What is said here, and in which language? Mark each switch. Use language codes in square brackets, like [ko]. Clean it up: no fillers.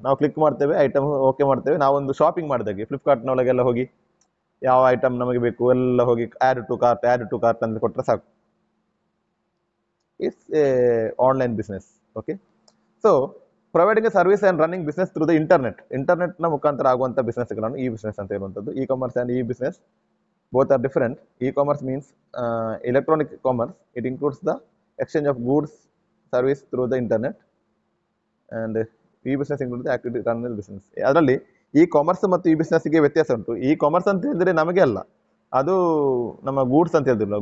[kn] ನಾವು ಕ್ಲಿಕ್ ಮಾಡ್ತೇವೆ, item okay ಮಾಡ್ತೇವೆ. ನಾವೊಂದು ಶಾಪಿಂಗ್ ಮಾಡಿದಾಗೆ ಫ್ಲಿಪ್ಕಾರ್ಟ್ನೊಳಗೆಲ್ಲ ಹೋಗಿ ಯಾವ ಐಟಮ್ ನಮಗೆ ಬೇಕು ಎಲ್ಲ ಹೋಗಿ ಆ್ಯಡ್ ಟು ಕಾರ್ಟ್ ಅಂತ ಕೊಟ್ಟರೆ ಸಾಕು. [en] It's a online business. Okay. So providing a service and running business through the ಇಂಟರ್ನೆಟ್ನ [kn] ಮುಖಾಂತರ ಆಗುವಂಥ ಬಿಸ್ನೆಸ್ಗಳನ್ನು ಈ ಬಿಸ್ನೆಸ್ ಅಂತ ಹೇಳುವಂಥದ್ದು. [en] E commerce and e business both are different. E-commerce means electronic commerce. It includes the exchange of goods, service through the internet, and e-business includes the activity run in business. [kn] ಅದರಲ್ಲಿ E commerce ಮತ್ತು E ಬಿಸ್ನೆಸ್ಗೆ ವ್ಯತ್ಯಾಸ ಉಂಟು. E commerce ಅಂತ ಹೇಳಿದ್ರೆ ನಮಗೆ ಅಲ್ಲ, ಅದು ನಮ್ಮ ಗೂಡ್ಸ್ ಅಂತ ಹೇಳಿದ್ರಲ್ಲ.